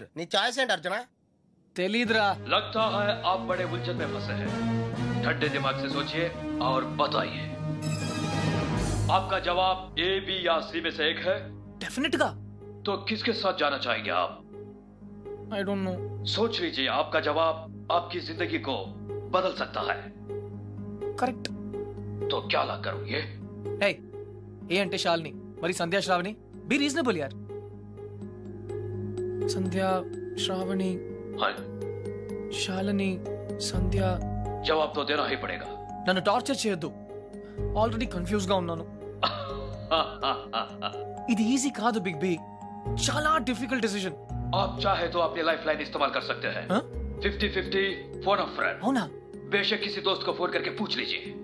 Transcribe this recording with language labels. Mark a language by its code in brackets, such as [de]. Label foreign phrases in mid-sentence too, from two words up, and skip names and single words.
[te] నీ ఛాయిస్ ఏంటి అర్జున? తెలీదురా. [hi] लगता है आप बड़े उलझन में फंसे हैं। ठंडे दिमाग से सोचिए और बताइए, आपका जवाब ए, बी या सी में से एक है। [te] डेफिनेट गा। [hi] तो किसके साथ जाना चाहेंगे आप? [en] I don't know. [hi] सोच लीजिए, आपका जवाब आपकी जिंदगी को बदल सकता है। करेक्ट। तो क्या ला करोगे? [te] Hey, ఏ అంటే శాలిని, మరి సంధ్యా శ్రావణి. [en] be reasonable [te] యార్. సంధ్యా శ్రావణి, శాలిని, సంధ్య. [hi] జవాబు तो देना ही पड़ेगा। [te] నన్ను టార్చర్ చేయొద్దు, [en] already confuse [te] గా ఉన్నాను. ఇది ఈజీ కాదు బిగ్ బి, చాలా [en] difficult decision. [hi] आप चाहे तो अपनी [en] life line [hi] इस्तेमाल कर सकते हैं। [en] 50-50 phone of friend. [te] అవునా? [hi] बेशक किसी दोस्त को फोन करके पूछ लीजिए।